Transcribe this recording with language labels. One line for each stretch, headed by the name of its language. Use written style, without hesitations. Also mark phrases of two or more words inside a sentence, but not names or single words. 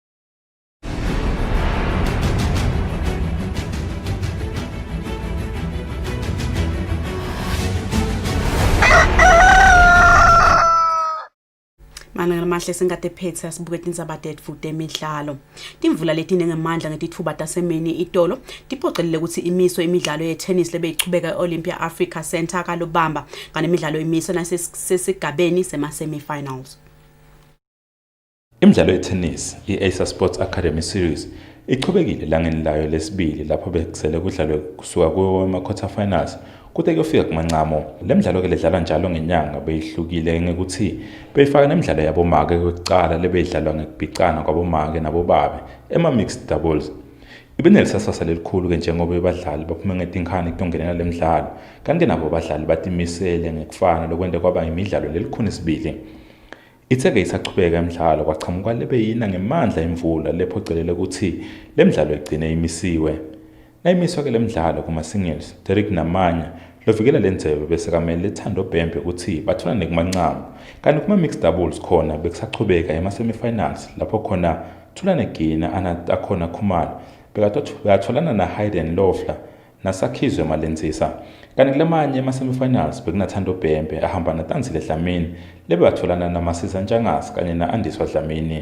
Swati: Malanga mahle singade phethe asibuke tindzaba tetfu temidlalo. Timvula letine ngemandla ngetitfuba tasemini itolo tiphocelele ukuthi imiso imidlalo ye-tennis lebeyichubeka e-Olympia Africa Center kalobamba kanemidlalo imiso nasesigabeni sema-semi-finals. Imidlalo ye-tennis i-Acer Sports Academy Series ichubekile langeni layo lesibili lapho bekusele kudlalwe kusuka kuma-
English: quarter finals
Swati: kude kuyofika kumancamo. Le midlalo ke ledlalwa njalo ngenyanga beyihlukile ngekuthi beyifaka nemidlalo yabomake yokucala lebeyidlalwa ngekubhicana kwabomake nabobabe ema-
English: mixed doubles.
Swati: Ibenelisasasa lelikhulu ke njengoba abadlali baphume ngetinkhani kutongenela le midlalo kanti nabo abadlali batimisele ngekufana lokwende kwaba imidlalo lelikhuni sibili. Itheke isachubeka emidlalo kwachamuka lebeyina ngemandla imvula lephocelele ukuthi le midlalo igcine imisiwe. Nayimiswa ke le midlalo kuma-singles Derek Namanya lovikela lendzebe bese kamele Thando Bhembe ukuthi batholane kumancamo kanti kuma-
English: mixed doubles
Swati: khona bekusachubeka ema-semi-finals lapho khona Thulane Gina anakhona Khumalo bekatholana na-Hayden Lofla naSakhizwe Malenzisa kanti kulamanye ema-semi-finals bekunaThando Bhembe ahamba naTanzile Dlamini lebatholana naMasiza Ntshangase kanye na-Andiswa Dlamini.